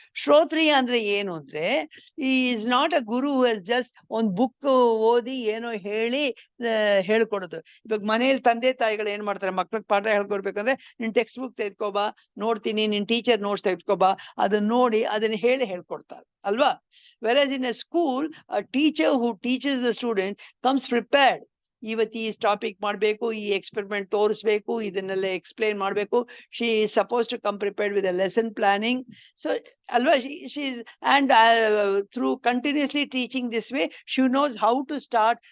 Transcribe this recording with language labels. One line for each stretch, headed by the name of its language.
Kannada: ಶ್ರೋತ್ರಿಯ ಅಂದ್ರೆ ಏನು ಅಂದ್ರೆ,
English: is not a guru who has just
Kannada: ಒಂದು ಬುಕ್ ಓದಿ ಏನೋ ಹೇಳಿ ಹೇಳ್ಕೊಡೋದು. ಇವಾಗ ಮನೇಲಿ ತಂದೆ ತಾಯಿಗಳು ಏನ್ ಮಾಡ್ತಾರೆ, ಮಕ್ಳಿಗೆ ಪಾಠ ಹೇಳ್ಕೊಡ್ಬೇಕಂದ್ರೆ ನಿನ್ ಟೆಕ್ಸ್ಟ್ ಬುಕ್ ತೆಗೆದುಕೋಬಾ, ನೋಡ್ತೀನಿ, ನಿನ್ ಟೀಚರ್ ನೋಟ್ಸ್ ತೆಗೆದುಕೋಬಾ, ಅದನ್ನ ನೋಡಿ ಅದನ್ನ ಹೇಳ್ಕೊಡ್ತಾರೆ ಅಲ್ವಾ?
English: Whereas in a school, a teacher who teaches the student comes prepared.
Kannada: ಇವತ್ತು ಈ ಟಾಪಿಕ್ ಮಾಡ್ಬೇಕು, ಈ ಎಕ್ಸ್ಪೆರಿಮೆಂಟ್ ತೋರಿಸ್ಬೇಕು, ಇದನ್ನೆಲ್ಲ ಎಕ್ಸ್ಪ್ಲೈನ್ ಮಾಡ್ಬೇಕು.
English: She is supposed to come prepared with a lesson planning. So alwa she is, and through continuously teaching this way, she knows how to start.